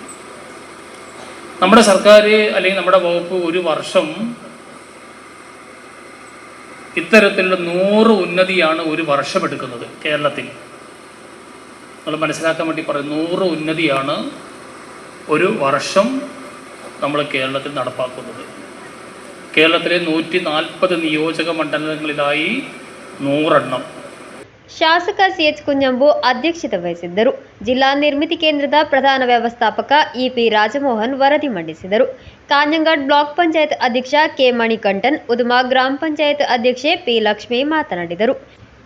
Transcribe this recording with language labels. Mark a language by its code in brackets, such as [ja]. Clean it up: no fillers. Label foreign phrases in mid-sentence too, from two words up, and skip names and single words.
[ml] നമ്മുടെ സർക്കാർ അല്ലെങ്കിൽ നമ്മുടെ വകുപ്പ് ഒരു വർഷം ഇത്തരത്തിലുള്ള 100 ഉന്നതിയാണ് ഒരു വർഷം എടുക്കുന്നത് കേരളത്തിൽ. നമ്മൾ മനസ്സിലാക്കാൻ വേണ്ടി പറയും, 100 ഉന്നതിയാണ് ഒരു വർഷം നമ്മൾ കേരളത്തിൽ നടപ്പാക്കുന്നത്. കേരളത്തിലെ 140 നിയോജക മണ്ഡലങ്ങളിലായി 100 എണ്ണം. [kn] ಶಾಸಕ CH ಕುಂಜಂಬು ಅಧ್ಯಕ್ಷತೆ ವಹಿಸಿದ್ದರು. ಜಿಲ್ಲಾ ನಿರ್ಮಿತಿ ಕೇಂದ್ರದ ಪ್ರಧಾನ ವ್ಯವಸ್ಥಾಪಕ EP ರಾಜಮೋಹನ್ ವರದಿ ಮಂಡಿಸಿದರು. ಕಾಞಂಗಾಡ್ ಬ್ಲಾಕ್ ಪಂಚಾಯತ್ ಅಧ್ಯಕ್ಷ K ಮಣಿಕಂಠನ್, ಉದುಮಾ ಗ್ರಾಮ ಪಂಚಾಯತ್ ಅಧ್ಯಕ್ಷೆ P ಲಕ್ಷ್ಮಿ ಮಾತನಾಡಿದರು.